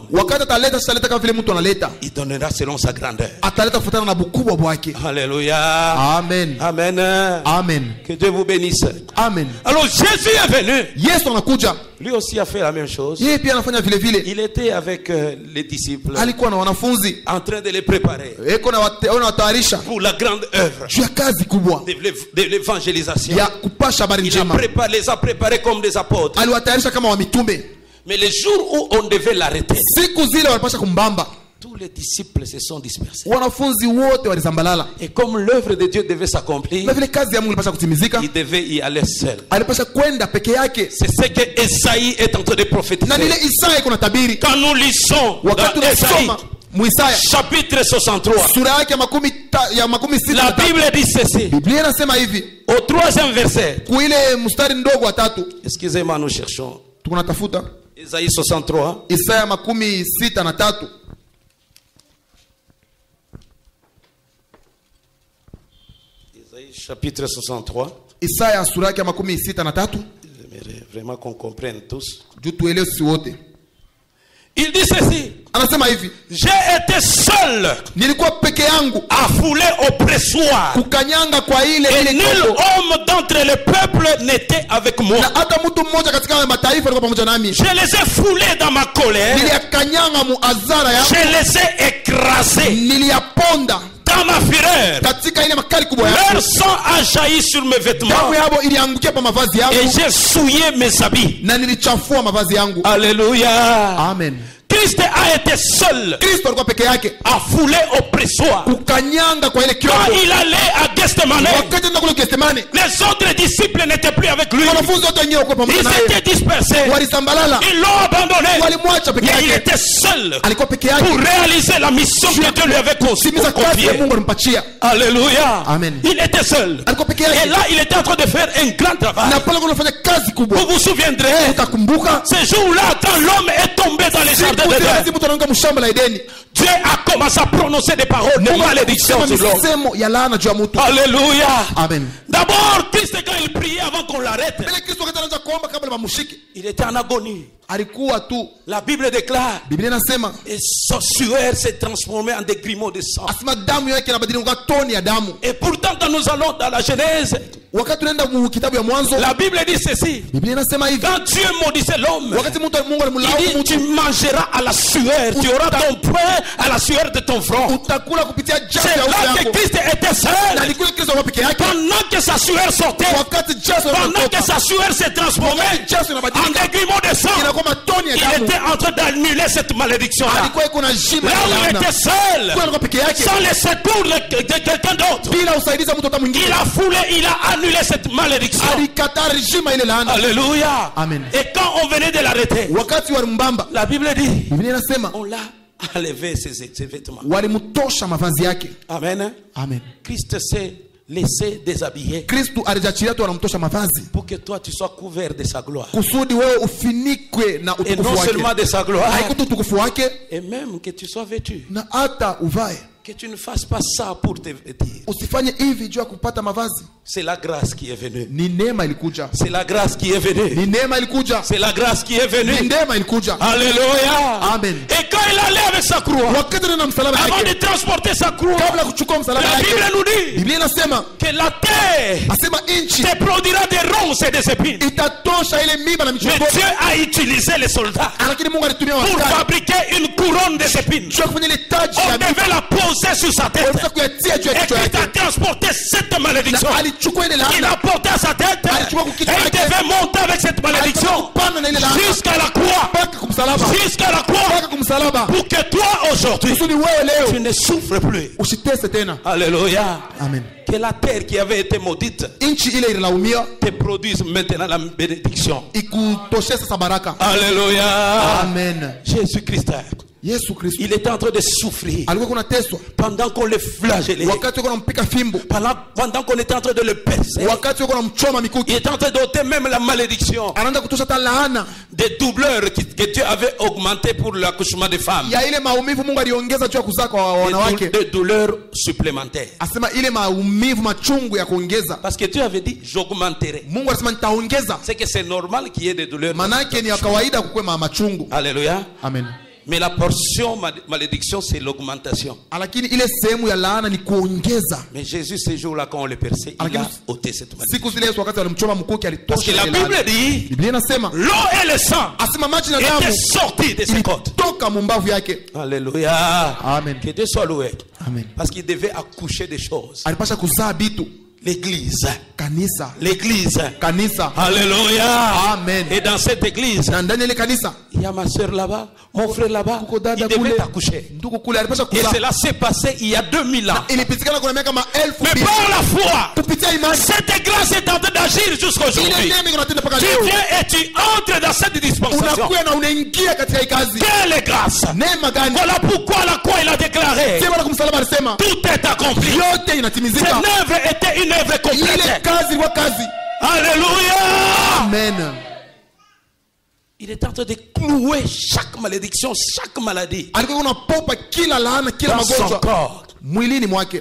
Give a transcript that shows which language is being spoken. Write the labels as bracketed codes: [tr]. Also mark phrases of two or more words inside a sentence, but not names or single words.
[sw] wakati ataleta, sitaleta kama vile mtu analeta. [fr] Il donnera selon sa grandeur. [sw] Ataleta kufuatana na ukubwa wake. [fr] Alléluia. [sw] Amen. Amen. Amen. [fr] Que Dieu vous bénisse. [sw] Amen. [fr] Alors Jésus est venu. [sw] Yesu anakuja. [fr] Lui aussi a fait la même chose. [sw] Yeye pia anafanya vile vile. [fr] Il était avec les disciples [sw] Alikuwa na wanafunzi. [fr] en train de les préparer [sw] Eko na watayarisha [fr] pour la grande œuvre [sw] juu ya kazi kubwa [fr] de l'évangélisation. [sw] ya kupasha habari [fr] Il [sw] njema. [fr] les a préparés comme des apôtres. [sw] Aliwatayarisha kama wa mitume. [fr] Mais les jours où on devait l'arrêter, [sw] Siku zile walipasha kumbamba. [fr] tous les disciples se sont dispersés. [sw] Wanafunzi wote walizambalala. [fr] Et comme l'œuvre de Dieu devait s'accomplir, [sw] Na vile kazi ya Mungu ilipasha kutimizika, [fr] il devait y aller seul. [sw] alipasha kwenda peke yake. [fr] C'est ce que Esaïe est en train de prophétiser. [sw] Na nile Isaya iko na tabiri. [fr] Quand nous lisons [sw] Wakati [fr] dans Esaïe, [sw] tunasoma Muisaya [fr] chapitre 63, [sw] sura yake ya makumi sita [fr] la [sw] na tatu. [fr] Bible dit ceci. [sw] Biblia inasema hivi, [fr] Au 3e verset, [sw] kuile mstari ndogo wa 3, [fr] excusez-moi, nous cherchons. [sw] tunatafuta [fr] Esaïe 63. [sw] Isaya makumi sita na 3. [fr] chapitre 63. [sw] Isaya sura yake ya 63. [fr] J'aimerais vraiment qu'on comprenne tous. [sw] Juu tuelewe sisi wote. [fr] Il dit ceci. [sw] Anasema hivi, [fr] j'ai été seul, [sw] nilikuwa peke yangu, [fr] affoulé au pressoir, [sw] kukanyanga kwa ile [fr] et [sw] ile [fr] nul [sw] kobo, [fr] homme d'entre les peuples n'était avec moi. [sw] na hata mtu mmoja katika mataifa alikuwa pamoja nami. [fr] Je les ai foulés dans ma colère, [sw] Niliyakanyanga muazara yangu, [fr] je les ai écrasés [sw] niliyaponda [fr] dans ma fureur. [sw] katika ile makali kubwa [fr] Leur [sw] yangu. [fr] sang a jailli sur mes vêtements [sw] Damu yao iliangukia pa mavazi [fr] et [sw] yangu, [fr] j'ai souillé mes habits. [sw] na nilichafua mavazi yangu. [fr] Alléluia. [sw] Amen. [fr] Christ a été seul, [sw] Kristo alikuwa peke yake, [fr] affoulé au pressoir. [sw] kukanyanga kwa ile [fr] Quand [sw] kioko. [fr] il allait à Gethsemane, [sw] Wakati enda kule Getsemane, [fr] les autres disciples n'étaient plus avec lui. [sw] wanafunzi wote wengine walikuwa pamoja [fr] Ils [sw] naye, [fr] étaient dispersés. [sw] walisambalala, [fr] Ils l'ont abandonné. [sw] walimwacha peke [fr] Mais il [sw] yake. [fr] était seul [sw] Alikuwa peke yake [fr] pour réaliser la mission que Dieu lui avait [sw] kutimiza kazi ya [fr] confiée. [sw] Mungu alimpatia. [fr] Alléluia. [sw] Amen. [fr] Il était seul. [sw] Alikuwa peke [fr] Et [sw] yake, [fr] là, il était en train de faire un grand travail. [sw] na pale kunafanya kazi kubwa. [fr] Vous vous souviendrez, [sw] Utakumbuka [fr] ce jour-là, quand l'homme est tombé dans les jardins [sw] siku zile [fr] d'Éden, [sw] mtu anaanguka mshamba la Edeni, [fr] Dieu a commencé à prononcer des paroles de [sw] Mungu [fr] malédiction [sw] alisema [fr] sur l'homme. [sw] misemo ya laana juu ya mtu. [fr] Alléluia. [sw] Amen. [fr] D'abord, Christ, quand il priait avant qu'on l'arrête, [sw] Mbele Kristo wakati anaanza kuomba kabla bamshike, [fr] il était en agonie. [sw] alikuwa tu, [fr] La Bible déclare, [sw] Biblia inasema [fr] et son sueur s'est transformé en des grumeaux de sang. [sw] asema damu yake inabadilika kuwa toni ya damu. [fr] Et pourtant, quand nous allons dans la Genèse, [sw] Wakati tunaenda mu kitabu ya Mwanzo, [fr] la Bible dit ceci. [sw] Biblia inasema hivi, [fr] Quand Dieu maudissait l'homme, [sw] wakati Mungu [fr] il [sw] alimlaumu [fr] dit, tu [sw] mtu, [fr] mangeras à la sueur, tu auras ton pain à la sueur de ton front. [sw] utakula kupitia jasho [fr] C'est [sw] ya uso [fr] là que [sw] yako. [fr] Christ était [sw] Na [fr] seul. [sw] alikuwa Kristo alikuwa peke yake, [fr] Pendant que sa sueur sortait, [sw] wakati jasho [fr] pendant que [sw] linatoka, [fr] sa sueur s'est transformée [sw] jasho [fr] en [sw] inabadilika [fr] des grumeaux de sang, [sw] inakuwa matoni ya [fr] il [sw] damu. [fr] était en train d'annuler cette malédiction-là. [sw] Alikuwa iko na jima [fr] Là [sw] ya [fr] où il [sw] laana, [fr] était seul, [sw] kwa alikuwa peke yake, [fr] sans le secours de quelqu'un d'autre, [sw] bila usaidizi wa mtu hata [fr] il [sw] mwingine. [fr] a foulé, il a annulé cette malédiction. [sw] Alikataa jima ile laana. [fr] Alléluia. [sw] Amen. [fr] Et quand on venait de l'arrêter, [sw] Wakati walimbamba, [fr] la Bible dit, [sw] Biblia inasema [fr] on l'a enlevé ses vêtements. [sw] walimtosha mavazi yake. Amen. Amen. [fr] Christ s'est laissé déshabiller [sw] Kristu alijachilia tu wanamtosha mavazi [fr] pour que toi tu sois couvert de sa gloire. [sw] kusudi wewe ufinikwe na [fr] Et [sw] utukufu [fr] non seulement [sw] wake, [fr] de sa gloire, [sw] haiko tu utukufu wake, [fr] et même que tu sois vêtu. [sw] na hata uvae. [fr] Que tu ne fasses pas ça pour te vêtir. [sw] Usifanye hivi juu ya kupata mavazi. [fr] C'est la grâce qui est venue. [sw] Ni neema ilikuja, [fr] C'est la grâce qui est venue. [sw] ni neema ilikuja, [fr] C'est la grâce qui est [sw] ni [fr] venue. [sw] neema ilikuja. [fr] Alléluia. [sw] Amen. [fr] Et quand il allait avec sa croix, [sw] Wakati na msalaba [fr] avant de [sw] yake, [fr] transporter sa croix, [sw] kabla ya kuchukua msalaba [fr] la Bible [sw] yake, [fr] nous dit [sw] Biblia inasema [fr] que la terre [sw] asema nchi [fr] te produira des ronces et des épines. [sw] itatosha ile miba na [fr] Mais [sw] michongoma, [fr] Dieu a utilisé les soldats [sw] lakini Mungu alitumia [fr] pour [sw] waskari [fr] fabriquer une couronne des épines. [sw] juu ya kufanya ile taji [fr] On [sw] ya miba, [fr] devait la poser sur sa tête. [sw] waweza kuyatia juu ya [fr] Et [sw] kichwa [fr] Christ a [sw] yake, [fr] transporté cette malédiction. [sw] na alichukua ile [fr] Il [sw] laana, [fr] a porté à sa tête. Et [sw] alichukua kwa kichwa [fr] il [sw] yake, [fr] devait monter avec cette malédiction [sw] kupanda na ile laana [fr] jusqu'à la croix. [sw] mpaka kumsalaba, [fr] Jusqu'à la croix. [sw] mpaka kumsalaba, [fr] Pour que toi aujourd'hui, [sw] kusudi wewe [fr] tu [sw] leo [fr] ne souffres plus. [sw] usitese tena. [fr] Alléluia. [sw] Amen. [fr] Que la terre qui avait été maudite [sw] Nchi ile ililaumia [fr] te produise maintenant la bénédiction. [sw] ikutoshe sasa baraka. [fr] Alléluia. [sw] Amen. [fr] Jésus-Christ, [sw] Yesu Kristo [fr] il était en train de souffrir [sw] alikuwa kunateswa [fr] pendant qu'on le flagellait, [sw] wakati yuko nampika fimbo, [fr] pendant qu'on était en train de le percer. [sw] wakati yuko namchoma [fr] Il [sw] mikuki, [fr] était en train d'ôter même la malédiction [sw] anaanza kutosha hata laana [fr] des douleurs que Dieu avait augmenté pour l'accouchement des femmes. [sw] ya ile maumivu Mungu aliongeza juu ya kuzaa kwa wanawake. [fr] Des douleurs supplémentaires. [sw] Asema ile maumivu machungu ya kuongeza. [fr] Parce que Dieu avait dit, j'augmenterai. [sw] Mungu alisema nitaongeza. [fr] C'est que c'est normal qu'il y ait des douleurs. [sw] Manake ni ya kawaida kukuwe machungu. [fr] Alléluia. [sw] Amen. [fr] Mais la portion malédiction, c'est l'augmentation. [sw] Lakini ile sehemu ya laana ni kuongeza. [fr] Mais Jésus, ces jours-là, quand on le perçait, il a ôté cette malédiction. [sw] Siku zile Yesu wakati walimchoma mkuki [fr] Parce que [sw] alitosha [fr] la [sw] ile laana. [fr] Bible dit, [sw] Biblia inasema [fr] l'eau et le sang [sw] asema maji na [fr] étaient [sw] damu [fr] sortis de ses côtes. [sw] ilitoka mumbavu yake. [fr] Alléluia. [sw] Amen. [fr] Que Dieu soit loué. [sw] Amen. [fr] Parce qu'il devait accoucher des choses. [sw] Alipasha kuzaa bitu. [fr] L'église. [sw] Kanisa. [fr] L'église. [sw] Kanisa. [fr] Alléluia. [sw] Amen. [fr] Et dans cette église, [sw] Na ndani ya ile kanisa [fr] il y a ma soeur là-bas, mon frère là-bas. [sw] kuko dada [fr] Il devait [sw] kule, [fr] accoucher. [sw] ndugu kule alipasha [fr] Et [sw] kuzaa. [fr] cela s'est passé il y a 2000 ans. [sw] Ilipitikana kuna miaka maelfu [fr] Mais [sw] mbili. [fr] par la foi, [sw] Kupitia imani [fr] cette grâce est en train d'agir [sw] ile [fr] jusqu'aujourd'hui. [sw] neema iko natenda mpaka [fr] Tu [sw] leo. [fr] viens et tu entres dans cette dispensation. [sw] Unakuya na unaingia katika hii kazi. [fr] Quelle grâce! [sw] Neema gani? [fr] Voilà pourquoi la croix il a déclaré, [sw] Sema na kumsalaba alisema [fr] tout est accompli. [sw] yote [fr] Cette [sw] inatimizika. [fr] œuvre était une œuvre [sw] Ile [fr] complète. [sw] kazi ilikuwa kazi. [fr] Alléluia! [sw] Amen. [fr] Il est en train de clouer chaque malédiction, chaque maladie [sw] Alikuwa unapopa kila laana, kila [fr] dans son [sw] magonjwa [fr] corps. [sw] mwilini mwake.